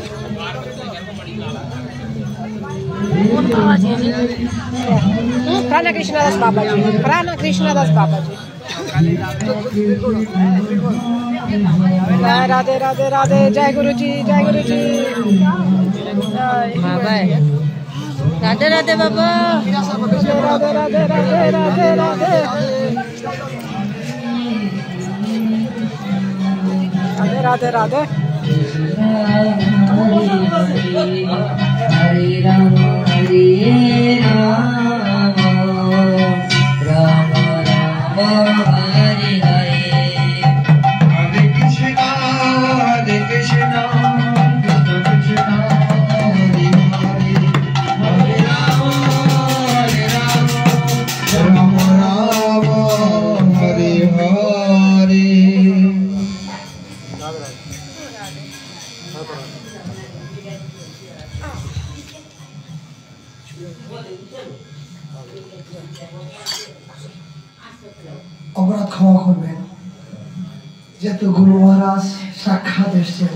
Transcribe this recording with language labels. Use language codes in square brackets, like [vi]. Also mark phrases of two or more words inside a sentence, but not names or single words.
[hi] प्राण कृष्णदास बाबा जी, प्राण कृष्णदास बाबा जी। राधे राधे राधे, जय गुरु जी, जय गुरु जी। बाबा राधे राधे बाबा, राधे राधे राधे राधे राधे राधे राधे राधे। [sa] हरे राम हरे राम, राम राम हरे हरे. हरे कृष्ण कृष्ण कृष्ण हरे हरे, हरे राम राम हरे हरे. [bn] অপরাধ ক্ষমা করবেন, যেহেতু গুরু মহারাজ সাক্ষাৎ এসছেন।